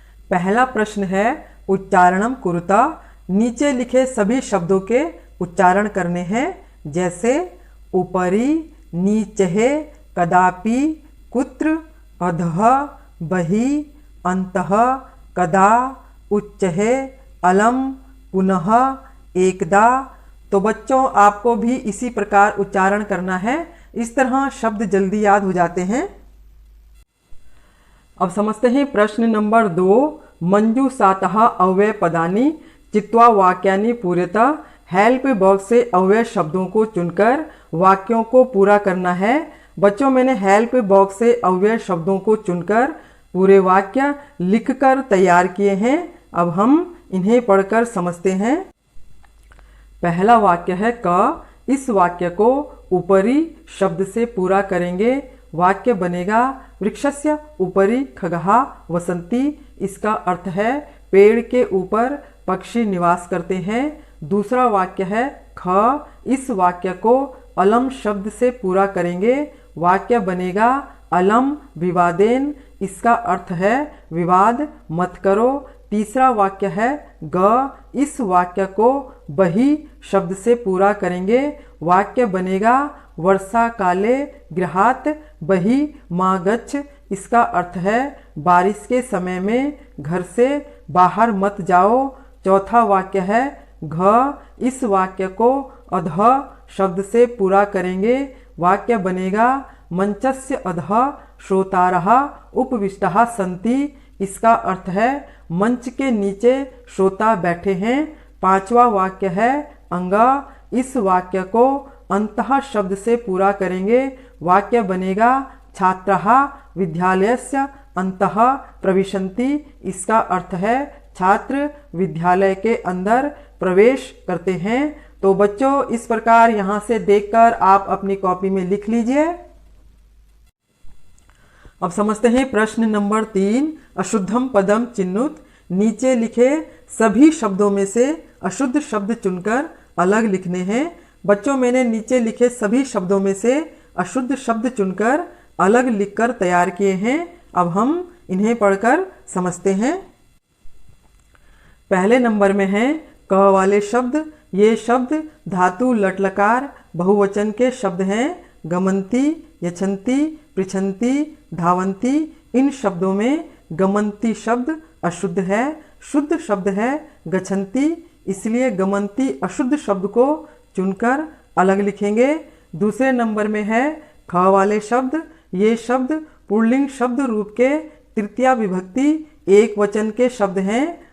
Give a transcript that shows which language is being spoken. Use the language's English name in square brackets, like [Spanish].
[Hindi] पहला प्रश्न है [Sanskrit] उच्चारणम कुरुता। [Hindi] नीचे लिखे सभी शब्दों के उच्चारण करने हैं, जैसे उपरि, नीचहे, कदापि, कुत्र, अधः, बहि, अन्तः, कदा, उच्चहे, अलम, पुनः, एकदा। तो बच्चों, आपको भी इसी प्रकार उच्चारण करना है। इस तरह शब्द जल्दी याद हो जाते हैं। अब समझते हैं प्रश्न नंबर 2। [Sanskrit] मंजूषातः अव्यय पदानि चित्वा वाक्यानि पूर्यतः। [Hindi] हेल्प बॉक्स से अव्यय शब्दों को चुनकर वाक्यों को पूरा करना है। बच्चों, मैंने हेल्प बॉक्स से अव्यय शब्दों को चुनकर पूरे वाक्य लिखकर तैयार किए हैं। अब हम इन्हें पढ़कर समझते हैं। पहला वाक्य है क। इस वाक्य को उपरि शब्द से पूरा करेंगे। वाक्य बनेगा [Sanskrit] वृक्षस्य उपरि खगः वसन्ति। [Hindi] इसका अर्थ है पेड़ के ऊपर पक्षी निवास करते हैं। दूसरा वाक्य है ख। इस वाक्य को अलम शब्द से पूरा करेंगे। वाक्य बनेगा [Sanskrit] अलम विवादेन। [Hindi] इसका अर्थ है विवाद मत करो। तीसरा वाक्य है ग। इस वाक्य को बहि शब्द से पूरा करेंगे। वाक्य बनेगा [Sanskrit] वर्षा काले गृहात् बहि मा गच्छ। [Hindi] इसका अर्थ है बारिश के समय में घर से बाहर मत जाओ। चौथा वाक्य है घ। इस वाक्य को अधः शब्द से पूरा करेंगे। वाक्य बनेगा [Sanskrit] मंचस्य अधः श्रोतारः उपविष्टाः सन्ति। [Hindi] इसका अर्थ है मंच के नीचे श्रोता बैठे हैं। पांचवा वाक्य है अंग। इस वाक्य को अंतः शब्द से पूरा करेंगे। वाक्य बनेगा [Sanskrit] छात्राः विद्यालयस्य अन्तः प्रविशन्ति। [Hindi] इसका अर्थ है छात्र विद्यालय के अंदर प्रवेश करते हैं। तो बच्चों, इस प्रकार यहाँ से देखकर आप अपनी कॉपी में लिख लीजिए। अब समझते हैं प्रश्न नंबर 3। [Sanskrit] अशुद्धम पदम चिन्नुत। [Hindi] नीचे लिखे सभी शब्दों में से अशुद्ध शब्द चुनकर अलग लिखने हैं। बच्चों, मैंने नीचे लिखे सभी शब्दों में से अशुद्ध शब्द चुनकर अलग लिखकर तैयार किए हैं। अब हम इन्हें पढ़कर समझते हैं। पहले नंबर में है क वाले शब्द। ये शब्द धातु लट्लकार बहुवचन के शब्द हैं। [Sanskrit] गमन्ति, यच्छन्ति, पृच्छन्ति, धावन्ति। [Hindi] इन शब्दों में गमन्ति शब्द अशुद्ध है। शुद्ध शब्द है गच्छन्ति। इसलिए गमन्ति अशुद्ध शब्द को चुनकर अलग लिखेंगे। दूसरे नंबर में है ख वाले शब्द। ये शब्द पुल्लिंग शब्द रूप के तृतीया विभक्ति एक वचन के शब्द हैं।